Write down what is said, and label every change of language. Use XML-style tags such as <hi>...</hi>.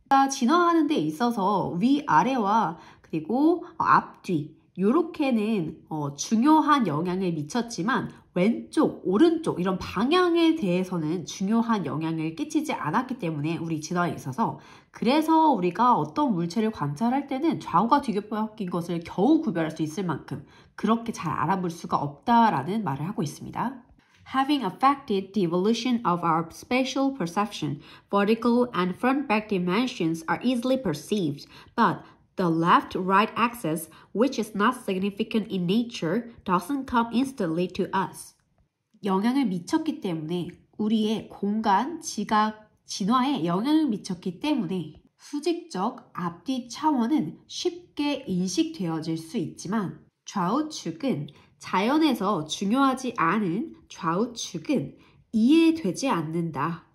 <ko>진화하는 데 있어서 위아래와 그리고 앞뒤 요렇게는 중요한 영향을 미쳤지만 왼쪽, 오른쪽 이런 방향에 대해서는 중요한 영향을 끼치지 않았기 때문에 우리 진화에 있어서 그래서 우리가 어떤 물체를 관찰할 때는 좌우가 뒤바뀐 것을 겨우 구별할 수 있을 만큼 그렇게 잘 알아볼 수가 없다라는 말을 하고 있습니다.</ko> <en>having affected the evolution of our spatial perception. Vertical and front-back dimensions are easily perceived, but the left-right axis, which is not significant in nature, doesn't come instantly to us.</en> <ko>영향을 미쳤기 때문에 우리의 공간, 지각, 진화에 영향을 미쳤기 때문에 수직적 앞뒤 차원은 쉽게 인식되어질 수 있지만 좌우측은 자연에서 중요하지 않은 좌우측은 이해되지 않는다.</ko>